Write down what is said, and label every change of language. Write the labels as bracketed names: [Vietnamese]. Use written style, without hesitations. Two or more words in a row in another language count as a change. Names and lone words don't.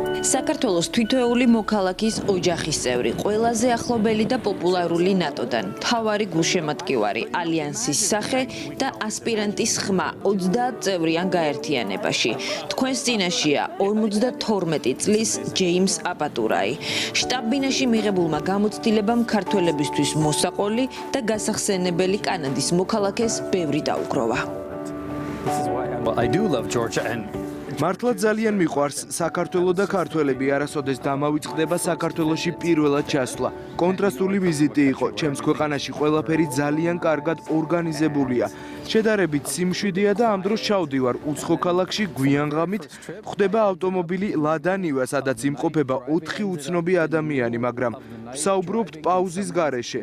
[Georgian] საქართველოს თვითეული მოქალაქის ოჯახის წევრი, ყველაზე ახლობელი და პოპულარული ნატოდან, მთავარი გულშემატკივარი, ალიანსის სახე და ასპირანტის ხმა 30 წევრიან გაერთიანებაში. თქვენს წინაშეა 52 წლის ჯეიმს აპატურაი. შტაბ-ბინაში მიღებულმა გამოცდილებამ ქართველებისთვის მოსაყოლი და გასახსენებელი კანადის მოქალაქეს ბევრი დაუგროვა. [English] I do love Georgia and [Georgian] მართლა ძალიან მიყვარს საქართველო და ქართველები არასოდეს დამავიწყდება საქართველოში პირველად ჩასვლა. კონტრასტული ვიზიტი იყო, ჩემს ქვეყანაში ყველაფერი ძალიან კარგად ორგანიზებულია. შედარებით სიმშვიდეა და ამ დროს ჩავდივარ უცხო ქალაქში გვიანღამით, ხდება ავტომობილი ლადა ნივა, სადაც იმყოფება 4 უცნობი ადამიანი, მაგრამ საუბრობთ პაუზის გარეშე.